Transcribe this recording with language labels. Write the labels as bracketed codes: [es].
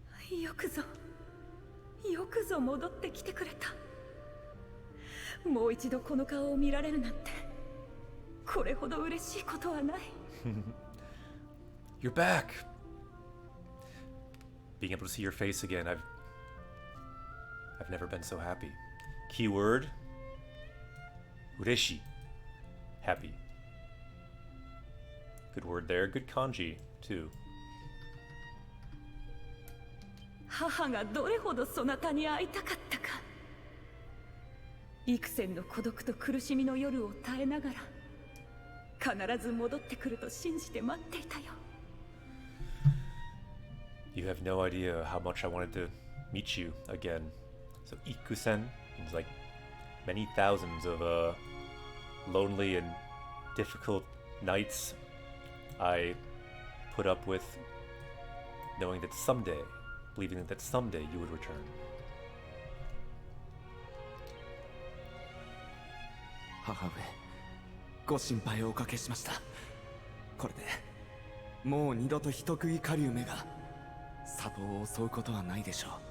[ja] よくぞ戻ってきてくれた。もう一度この顔を見られるなんて、これほど嬉しいことはない。 [en] You're back. Being able to see your face again, I've never been so happy. Keyword. Ureshi. Happy. Good word there. Good kanji, too. [ja] 母がどれほどそなたに会いたかったか。幾千の孤独と苦しみの夜を耐えながら、必ず戻ってくると信じて待っていたよ。 [en] You have no idea how much I wanted to meet you again. So Ikusen means like many thousands of lonely and difficult nights I put up with, knowing that someday, believing that someday you would return. [ja] 母上、ご心配をおかけしました。これでもう二度と人食い狩人が里を襲うことはないでしょう。